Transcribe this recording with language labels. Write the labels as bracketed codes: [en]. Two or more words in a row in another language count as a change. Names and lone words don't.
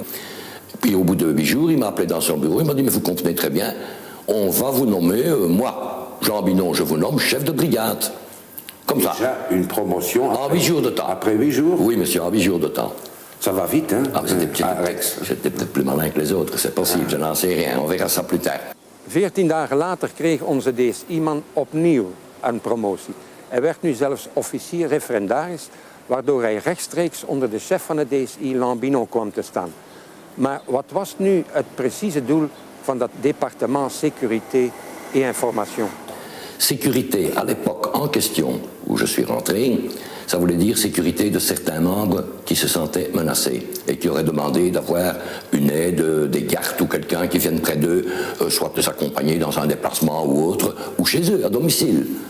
[fr] Puis au bout de 8 jours, il m'a appelé dans son bureau, il m'a dit, mais vous comprenez très bien, on va vous nommer, moi, Jean Binon, je vous nomme chef de brigade. Comme déjà, ça. Une promotion en 8 jours de temps. Après 8 jours? Oui, monsieur, en 8 jours de temps. Ça va vite, hein? Ah, j'étais peut-être plus malin que les autres, c'est possible, je n'en sais rien, on verra ça plus tard. [nl] 14 dagen later kreeg onze DSI-man opnieuw een promotie. Hij werd nu zelfs officier referendaris, waardoor hij rechtstreeks onder de chef van het DSI, Lambinon, kwam te staan. Maar wat was nu het precieze doel van dat département sécurité et information? [fr] Sécurité, à l'époque en question où je suis rentré, ça voulait dire sécurité de certains membres qui se sentaient menacés et qui auraient demandé d'avoir une aide, des gardes ou quelqu'un qui vienne près d'eux, soit de s'accompagner dans un déplacement ou autre, ou chez eux, à domicile.